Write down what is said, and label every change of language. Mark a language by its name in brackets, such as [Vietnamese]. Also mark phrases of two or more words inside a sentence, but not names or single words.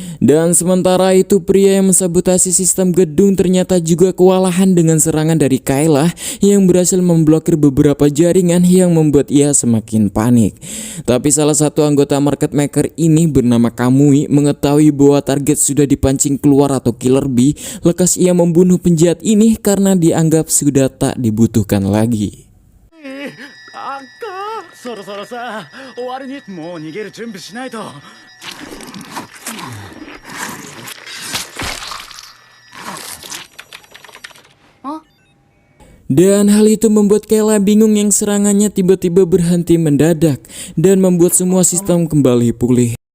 [Indonesian] Dan sementara itu pria yang mensabotase sistem gedung ternyata juga kewalahan dengan serangan dari Kayla yang berhasil memblokir beberapa jaringan yang membuat ia semakin panik. Tapi salah satu anggota [English] market maker [Indonesian] ini bernama Kamui mengetahui bahwa target sudah dipancing keluar atau Killer Bee, lekas ia membunuh penjahat ini karena dianggap sudah tak dibutuhkan lagi. [Japanese] そろそろさ、終わりにもう逃げる準備しないと。 [Indonesian] Dan hal itu membuat Kayla bingung yang serangannya tiba-tiba berhenti mendadak dan membuat semua sistem kembali pulih.